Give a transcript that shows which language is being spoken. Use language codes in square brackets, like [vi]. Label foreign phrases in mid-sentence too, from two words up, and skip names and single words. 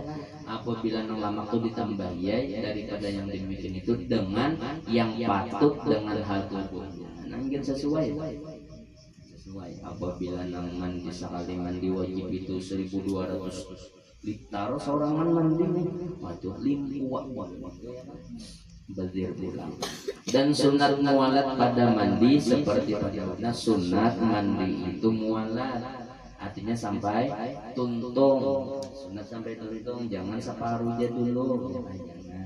[bjn] Apabila nang lama itu ditambahi ya daripada yang demikian itu dengan yang patut dengan hal tubuhnya. Nah ingin sesuai. Apabila nang mandi sekali mandi wajib itu 1200 liter seorang mandi waduh limpuak bazir pulang. Dan sunat mualat pada mandi seperti pada sunat mandi itu mualat artinya sampai tuntung. Sunat sampai tuntung, jangan separuh aja dulu jangan.